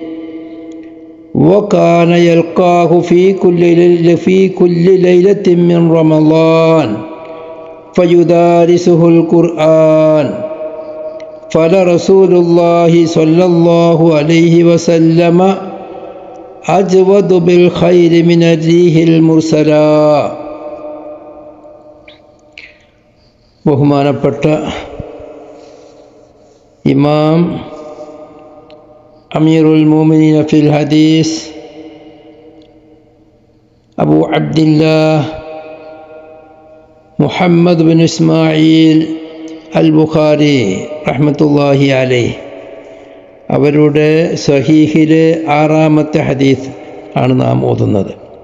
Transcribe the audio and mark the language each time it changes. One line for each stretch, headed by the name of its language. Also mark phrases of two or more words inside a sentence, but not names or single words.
Arabic: وكان يلقاه في كل ليلة من رمضان فيدارسه القرآن فلرسول الله صلى الله عليه وسلم أجود بالخير من الريح المرسلة.
Malayalam: ബഹുമാനപ്പെട്ട ഇമാം
Arabic: أمير المؤمنين في الحديث
Malayalam: അബൂ അബ്ദില്ലാഹ് മുഹമ്മദ് ബിൻ ഇസ്മായിൽ അൽ ബുഖാരി
Arabic: رحمة الله عليه
Malayalam: അവരുടെ സ്വഹീഹിലെ 6-ാമത്തെ ഹദീസ് ആണ് നാം ഓതുന്നത്.